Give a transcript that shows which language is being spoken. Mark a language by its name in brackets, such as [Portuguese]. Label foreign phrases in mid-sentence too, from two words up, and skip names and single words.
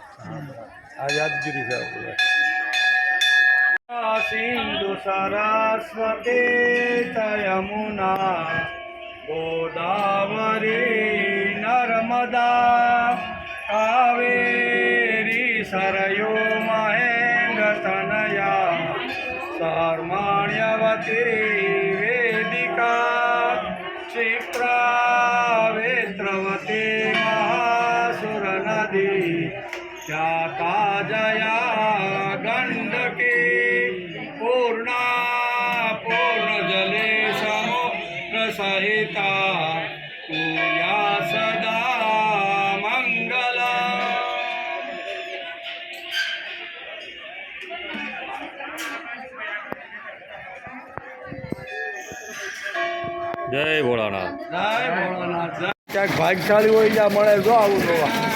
[Gujarati] આ યાદગીરી છે આપણે. [Sanskrit] સિંધુ સરસ્વતી યમુના ગોદાવરી નર્મદા કાવેરી સરયો મહેન્દ્ર તનયા कर्मण्यवती वेदिका क्षिप्रा वेत्रवती महासुर नदी ख्याता जया गंडकी पूर्णा पूर्ण जले समुद्र सहिता पूया सदा मंगला. [Gujarati] જય ભોળાનાથ. જય ભોળાનાથ. ક્યાંક ભાગશાળી હોય ત્યાં મળે જો આવું જોવા.